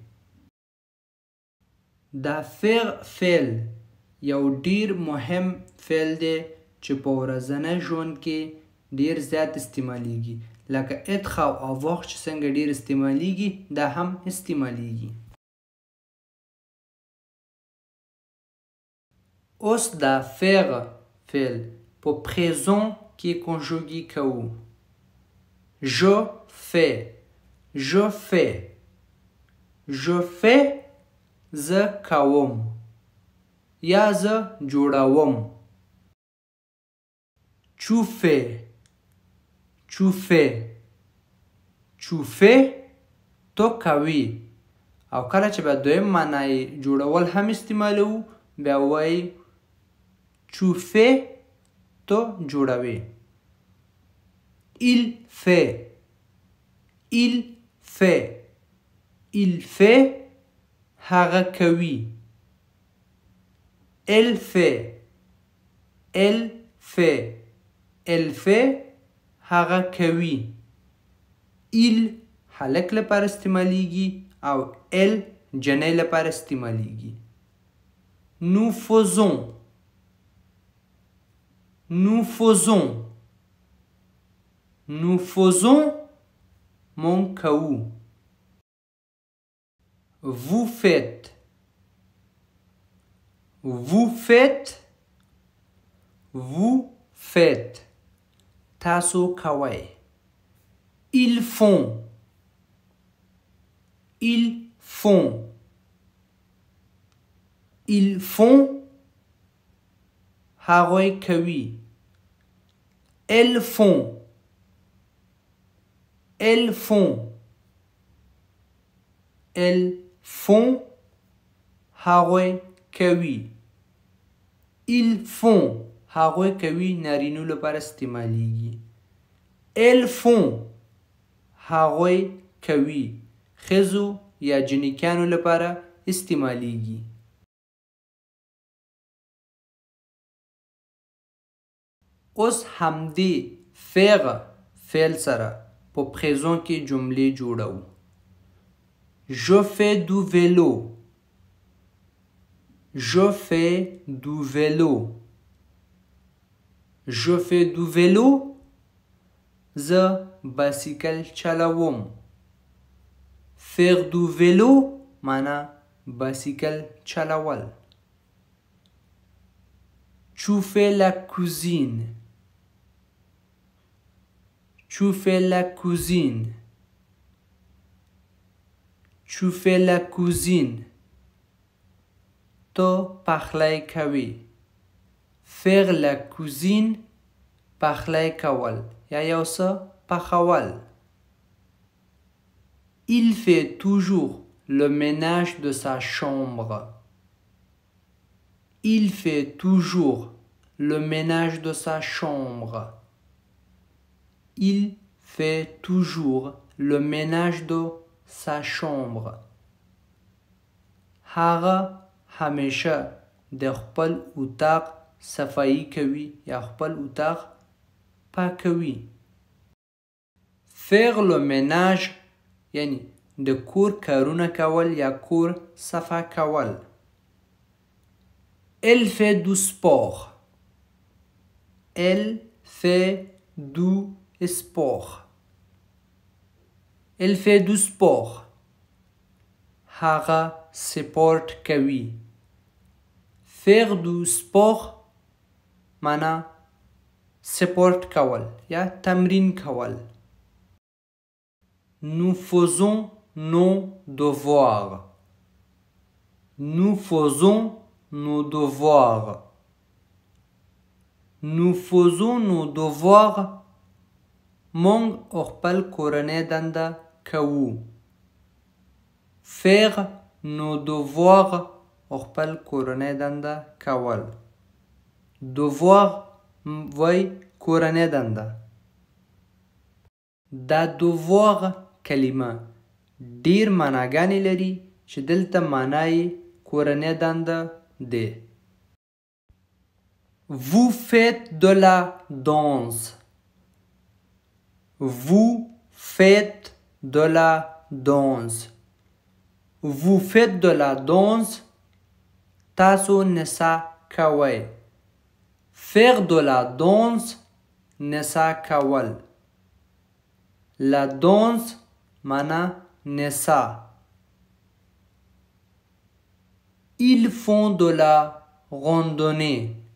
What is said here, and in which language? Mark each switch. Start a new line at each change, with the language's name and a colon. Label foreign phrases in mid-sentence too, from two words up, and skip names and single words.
Pashto: دا فعل یو ډیر مهم فعل دی چې په ورځني ژوند کې ډیر زیات استعمالیږي، لکه ادخل او وخت چې څنګه ډیر استعمالیږي دا هم استعمالیږي. اوس دا فعل په پریزون کې کنجوګي کوو.
French: je fais
Pashto: زه کوم یا زه جوړوم.
French: tu fais
Pashto: تو کوي. او کله چې به دویم معنی جوړول هم استعمالوو بیا وایي
French: tu fais
Pashto: تو جوړوي.
French: il fait
Pashto: هغه کوي.
French: elle fait
Pashto: هغه کوي. il هلک لپاره استعمالیږي او elle جنۍ لپاره استعمالیږي.
French: nous faisons
Pashto: مونږ کوو.
French: vous faites
Pashto: تاسو کوئ.
French: ils font
Pashto: هغوی کوي.
French: elles font
Pashto: هغوی کوي.
French: ils font
Pashto: هغوی کوي نارینو لپاره استعمالیږي.
French: elles font
Pashto: هغوی کوي ښځو یا جنیکانو لپاره استعمالیږي. اوس همدې فعل سره په پریزون کې جملې جوړو.
French: je fais du vélo
Pashto: زه بایسکل چلوم.
French: faire du vélo
Pashto: معنا بایسکل چلول.
French: tu fais la cuisine
Pashto: تو پخلی کوي.
French: faire la cuisine
Pashto: پخلی کول یا یو څه پخول.
French: il fait toujours le ménage de sa chambre.
Pashto: هغه همیشه د خپل اتاق صفایي کوي یا خپل اتاق پاکوي.
French: faire le ménage
Pashto: یعنی د کور کارونه کول یا کور صفا کول.
French: Elle fait du sport. Elle fait du sport. Elle fait du sport.
Pashto: هغه سپورت کوي.
French: Faire du sport
Pashto: معنا سپورت کول یا تمرین کول.
French: Nous faisons nos devoirs. Nous faisons nos devoirs. Nous faisons nos devoirs.
Pashto: مونږ خپل کورنۍ دنده کوو.
French: Faire nos devoirs
Pashto: خپل کورنۍ دنده کول. devoir وای کورنۍ دنده. دا devoir کلمه ډیر معناګانې لري چې دلته معنی کورنۍ دنده ده.
French: Vous faites de la danse. Vous faites de la danse. Vous faites de la danse.
Pashto: تاسو نڅا کوئ.
French: Faire de la danse
Pashto: نڅا کول.
French: La danse
Pashto: معنا نڅا.
French: Ils font de la randonnée.